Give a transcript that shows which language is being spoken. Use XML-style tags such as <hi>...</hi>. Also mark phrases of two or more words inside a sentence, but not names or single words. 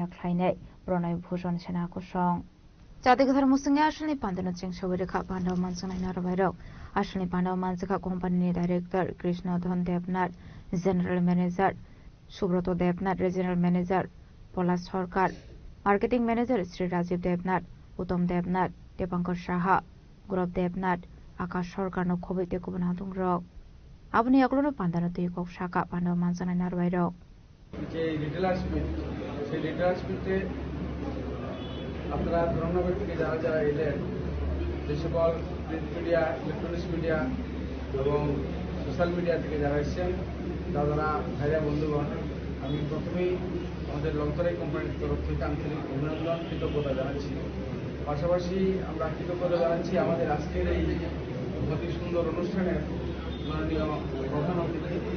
<trp>Khlainai Pranay Bhushan Sena Kusong Jatik Dharmusinga Ashley Pandana Cheng Shobirika Pandav Mansana Narvairo Ashley Pandav Mansaka</trp> <en>Company Director</en> <trp>Krishna Dhan Devnath</trp> <en>General Manager</en> <trp>Subroto Devnath</trp> <en>Regional Manager</en> <trp>Polas Sarkar,</trp> <en>Marketing Manager</en> <trp>Sri Rajiv Devnath, Uttam Devnath, Depankar Saha, Gaurav Devnath, Akash Sarkar no Khobite Kubanatung Rok. Abni Aklono Pandano Tikok Shaka Pando Mansana Narvairo.</trp> <bn>যে</bn> <en>retailers meet</en> <bn>সেই</bn> <en>retailers meete</en> <bn>আপনারা ধর্মনগর থেকে যারা যারা এলেন যে সকল</bn> <en>print media electronics media</en> <bn>এবং</bn> <en>social media</en> <bn>থেকে যারা এসেছেন তারা ভাইরা বন্ধুগণ আমি প্রথমেই আমাদের লংতরাই কোম্পানির তরফ থেকে আন্তরিক অভিনন্দন কৃতজ্ঞতা জানাচ্ছি পাশাপাশি আমরা কৃতজ্ঞতা জানাচ্ছি আমাদের আজকের এই অতি সুন্দর অনুষ্ঠানের মাননীয় প্রধান অতিথি</bn>